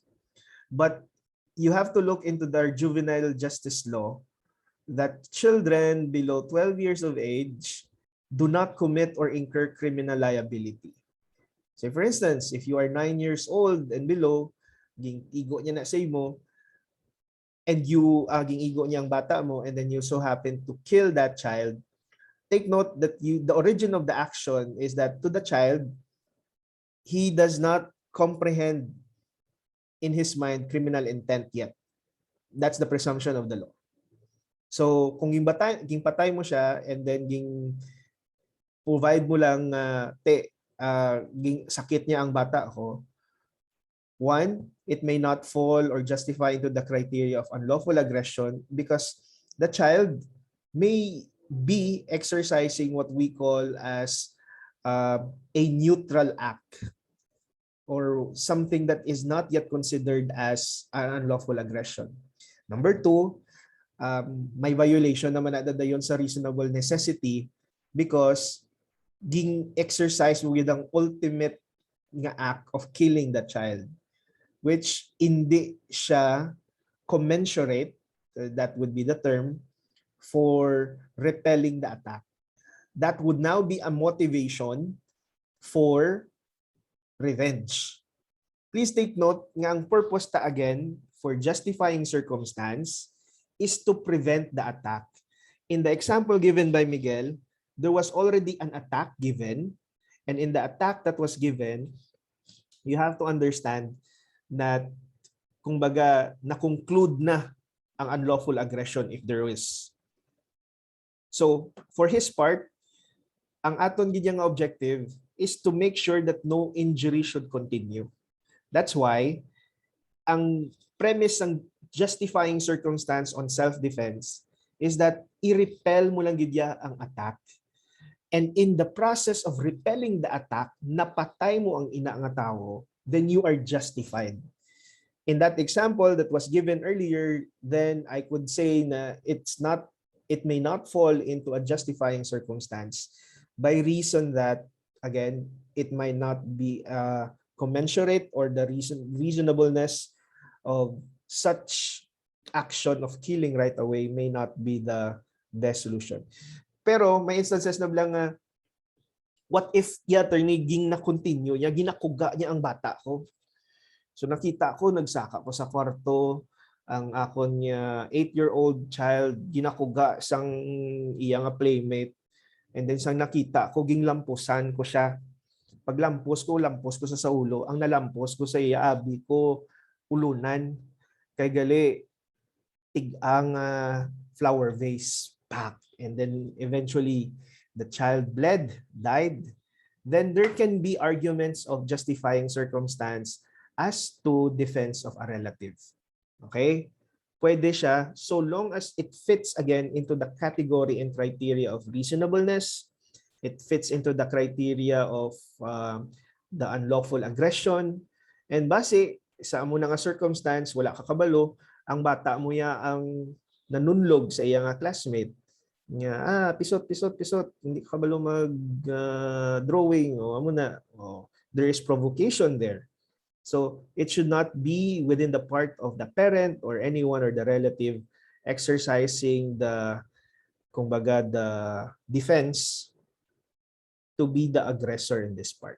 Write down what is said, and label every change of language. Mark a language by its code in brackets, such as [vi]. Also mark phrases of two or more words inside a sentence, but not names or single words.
[en] But you have to look into the juvenile justice law that children below 12 years of age do not commit or incur criminal liability. So for instance, if you are 9 years old and below, [hil] ging-igo niya na sa imo, [en] and you [hil] ging-igo niya ang bata mo, [en] and then you so happen to kill that child, take note that the origin of the action is that to the child, he does not comprehend in his mind criminal intent yet. That's the presumption of the law. [hil] So kung patay mo siya [en] and then provide [hil] mo lang sakit niya ang bata ko, [en] one, it may not fall or justify into the criteria of unlawful aggression because the child may be exercising what we call as a neutral act, or something that is not yet considered as an unlawful aggression. Number two, [hil] may violation naman na dayon sa [en] reasonable necessity because [hil] ging exercise mo yung [en] ultimate nga act of killing the child, which [tl] hindi siya [en] commensurate, that would be the term, for repelling the attack. That would now be a motivation for revenge. Please take note [hil] nga ang [en] purpose again for justifying circumstance is to prevent the attack. In the example given by Miguel, there was already an attack given, and in the attack that was given, you have to understand that [hil] kumbaga na-conclude na ang [en] unlawful aggression if there is. So for his part, [hil] ang aton gidyang [en] objective is to make sure that no injury should continue. That's why ang premise ng justifying circumstance on self-defense is that [hil] i-repel mo lang gidya ang [en] attack. And in the process of repelling the attack, [hil] napatay mo ang ina nga tao, [en] then you are justified. In that example that was given earlier, then I could say na it may not fall into a justifying circumstance by reason that, again, it might not be commensurate, or the reasonableness of such action of killing right away may not be the best solution. [hil] Pero may instances na bilang [en] what if [hil] attorney ging na continue niya, ginakuga niya ang bata ko. So nakita ko, nagsaka ko sa kwarto, ang akon niya 8-year-old child, ginakuga sang iya nga playmate. [en] And then [hil] sang nakita ko, ginglampusan ko siya. Paglampos ko sa ulo. Ang nalampos ko sa iya, abi ko, ulunan. Kay gali, tig-ang flower vase, pack. [en] And then eventually, the child bled, died. Then there can be arguments of justifying circumstance as to defense of a relative. Okay? Pwede siya so long as it fits again into the category and criteria of reasonableness. It fits into the criteria of the unlawful aggression. [hil] And base sa amo nga circumstance, wala ka kabalo, ang bata mo ya ang nanunlog sa iya nga classmate. Nga, pisot, hindi ka kabalo mag-drawing. Amo na. [en] There is provocation there. So it should not be within the part of the parent or anyone or the relative exercising the, kumbaga, the defense to be the aggressor in this part.